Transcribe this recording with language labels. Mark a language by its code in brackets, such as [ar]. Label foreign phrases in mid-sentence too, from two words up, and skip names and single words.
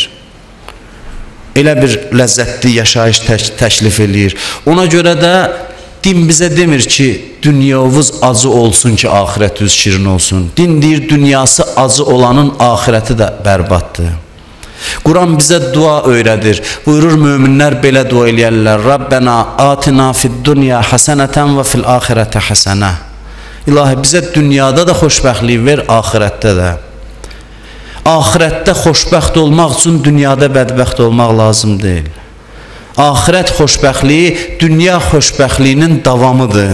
[az] Elə bir ləzzətli yaşayış təklif eləyir. Ona görə də din bizə demir ki, dünyavuz acı olsun ki, axirətiniz şirin olsun. Din deyir, dünyası acı olanın axirəti də bərbaddır. Quran bizə dua öyrədir. Buyurur, möminlər belə dua eləyərlər. [ar] ربنا آتنا في الدنيا حسنة وفي الآخرة حسنة. [az] İlahi, bizə dünyada da xoşbəxtlik ver, axirətdə də. Axirətdə xoşbəxt olmaq üçün dünyada bədbəxt olmaq lazım deyil. Axirət xoşbəxtliyi dünya xoşbəxtliyinin davamıdır.